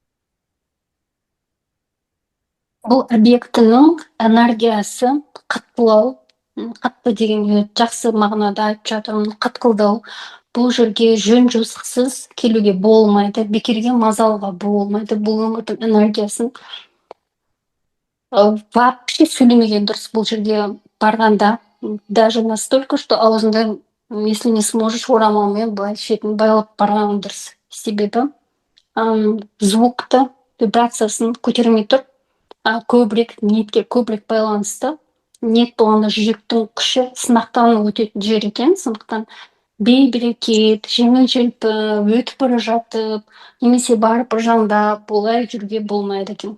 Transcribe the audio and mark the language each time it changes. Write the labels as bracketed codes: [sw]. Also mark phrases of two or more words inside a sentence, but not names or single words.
[kk] Бұл объектінің энергиясы қаттылау, қатты дегенге жақсы мағынада айтып жатырмын, қатқылдау. Бұл жерге жөн жосықсыз келуге болмайды, бекерге мазалға болмайды. Бұл өңірдің энергиясын вообще сөйлемеген дұрыс бұл жерге барғанда. [ru] Даже настолько, что [kk] аузында, [ru] если не сможешь [kk] орамалмен былай шетін байлап барған дұрыс. Себебі звукты, вибрациясын көтермей тұр, көбірек ниетке көбірек байланысты. Ниет болғанда жүректің күші сынақтан өтетін жер екен, сондықтан бей-берекет, жеңіл-желпі, өтіп бара жатып, немесе барып ыржаңдап, олай жүруге болмайды екен.